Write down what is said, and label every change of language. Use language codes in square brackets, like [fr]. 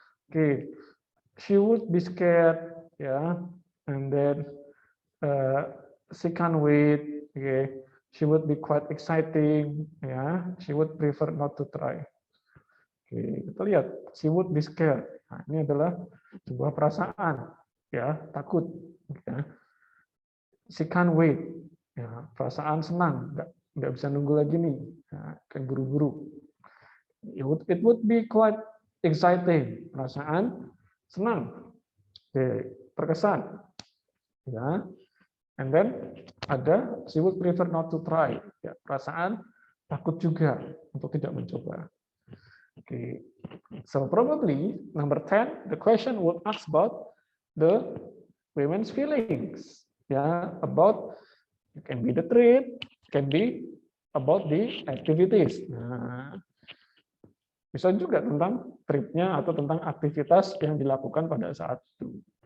[en] Oke, she would be scared, ya, and then she can't wait. Okay, she would be quite exciting, ya. She would prefer not to try. Oke, kita lihat, she would be scared. [id] Nah, ini adalah sebuah perasaan, ya, takut. Ya. [en] She can't wait, [id] ya, perasaan senang, nggak bisa nunggu lagi nih, nah, kan buru-buru. [en] It would be quite exciting, [id] perasaan senang, terkesan, [en] ya. And then ada she would prefer not to try, ya, [id] perasaan takut juga untuk tidak mencoba. [en] Okay, so probably number 10, the question would ask about the women's feelings, ya, about it can be the trip, can be about the activities. [id] Nah, bisa juga tentang tripnya atau tentang aktivitas yang dilakukan pada saat itu.